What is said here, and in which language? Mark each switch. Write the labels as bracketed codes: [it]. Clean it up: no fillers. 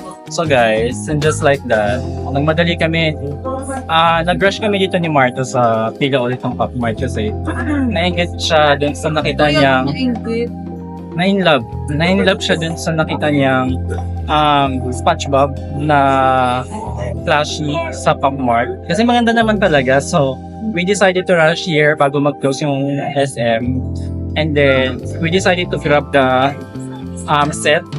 [en] So guys, and just like that, [tl] nagmadali kami. Nag-rush kami dito ni Marta sa pila ulit ng Pop Mart kasi nainggit siya dun sa nakita niyang na-in-love siya dun sa nakita niyang SpongeBob na flashy sa Pop Mart. Kasi maganda naman talaga. [en] So, we decided to rush here [tl] bago mag-close yung SM. [en] And then, we decided to grab the set.